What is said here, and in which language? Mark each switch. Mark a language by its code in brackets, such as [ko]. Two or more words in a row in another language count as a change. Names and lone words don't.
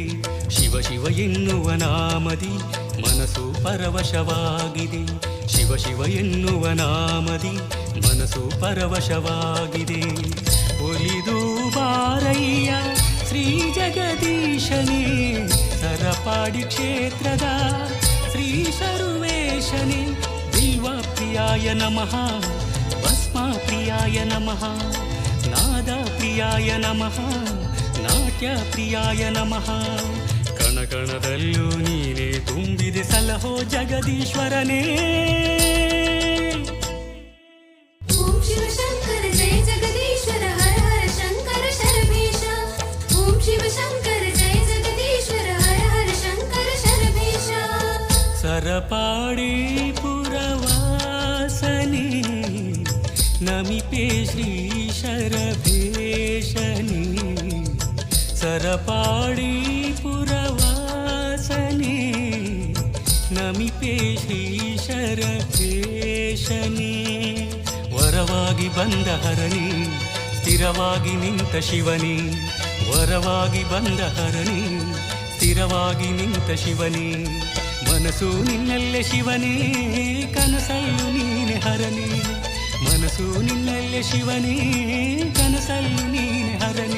[kn] ಶಿವ ಶಿವ ಎನ್ನುವ ನಾಮದಿ ಮನಸ್ಸು ಪರವಶವಾಗಿದೆ। ಶಿವ ಶಿವ ಎನ್ನುವ ನಾಮದಿ ಮನಸ್ಸು ಪರವಶವಾಗಿದೆ। ಒಲಿದು ಬಾರಯ್ಯ ಶ್ರೀ ಜಗದೀಶನೇ ಸರಪಾಡಿ ಕ್ಷೇತ್ರದ ಶ್ರೀ ಶರಭೇಶನೇ। [sa] ಬಿಲ್ವ ಪ್ರಿಯಾಯ ನಮಃ ಭಸ್ಮ ಪ್ರಿಯಾಯ ನಮಃ ನಾದ ಪ್ರಿಯಾಯ ನಮಃ ನಾಟ್ಯ ಪ್ರಿಯಾಯ ನಮಃ। [kn] ಕಣಕಣದಲ್ಲೂ ನೀನೇ ತುಂಬಿದೆ ಸಲಹೋ ಜಗದೀಶ್ವರನೇ। [sa] ಓಂ ಶಿವ ಶಂಕರ ಜಯ ಜಗದೀಶ್ವರ ಹರ ಹರ ಶಂಕರ ಶರಭೀಶ। ಓಂ ಶಿವ ಶಂಕರ ಜಯ ಜಗದೀಶ್ವರ ಹರ ಹರ ಶಂಕರ ಶರಭೀಶ। [kn] ಸರಪಾಡಿ ಪುರವಾಸನೇ ನಮಿಪೆ ಶ್ರೀ ಶರಭೇಶನೇ। ಸರಪಾಡಿ ಪುರವಾಸನೇ ನಮಿಪೆ ಶ್ರೀಶರ ಭೇಷನೇ ವರವಾಗಿ ಬಂದ ಹರಣಿ ಸ್ಥಿರವಾಗಿ ನಿಂತ ಶಿವನೇ ವರವಾಗಿ ಬಂದ ಹರಣಿ ಸ್ಥಿರವಾಗಿ ನಿಂತ ಶಿವನೇ ಮನಸ್ಸು ನಿನ್ನಲ್ಲೇ ಶಿವನೇ ಕನಸಲ್ಲು ನೀನೆ ಹರನೇ ಮನಸ್ಸು ನಿನ್ನಲ್ಲೇ ಶಿವನೇ ಕನಸಲ್ಲು ನೀನೆ ಹರನೇ